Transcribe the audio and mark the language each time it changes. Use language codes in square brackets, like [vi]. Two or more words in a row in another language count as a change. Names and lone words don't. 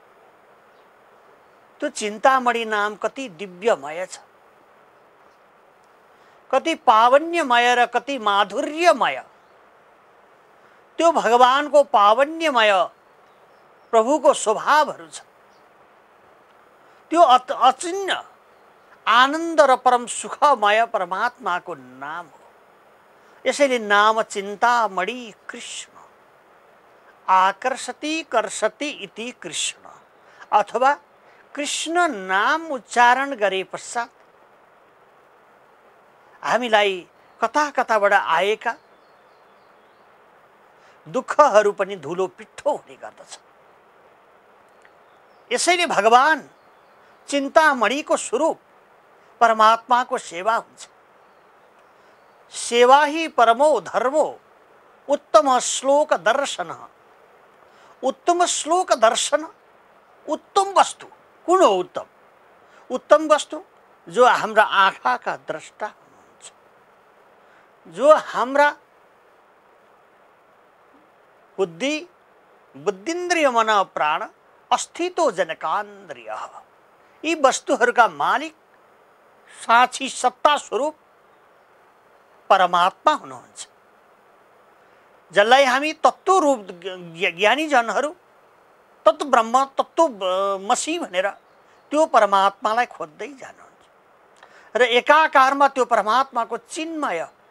[ne] त्यो चिन्तामणि नाम कति दिव्यमय छ, कति पावन्यमय र कति माधुर्यमय। त्यो भगवानको पावन्यमय प्रभुको स्वभावहरू छ। त्यो अचिन्त्य आनन्द र परम सुखमय परमात्माको नाम हो। यसैले नाम चिन्तामणि कृष्ण, [sa] आकर्षति कर्षति इति कृष्ण, [ne] अथवा कृष्ण नाम उच्चारण गरे पश्चात हामीलाई कता कताबाट आएका दुःखहरू पनि धुलो पिठो हुने गर्दछ। यसैले भगवान चिन्तामणिको स्वरूप परमात्माको सेवा हुन्छ। [sa] सेवा ही परमो धर्मो उत्तम श्लोक दर्शन। उत्तम श्लोक दर्शन, [ne] उत्तम वस्तु कुन हो? उत्तम उत्तम वस्तु जो हाम्रा आँखाका द्रष्टा हुनुहुन्छ, जो हाम्रा [sa] बुद्धिन्द्रिय मन प्राण अस्थितो जनकान्द्रिय, [ne] यी वस्तुहरूका मालिक साक्षी सत्ता स्वरूप परमात्मा हुनुहुन्छ, जसलाई हामी तत्त्व रूप ज्ञानी जनहरू तत्त्व ब्रह्म तत्त्व मसी भनेर त्यो परमात्मालाई खोज्दै जानुहुन्छ र एकाकारमा त्यो परमात्माको चिन्मय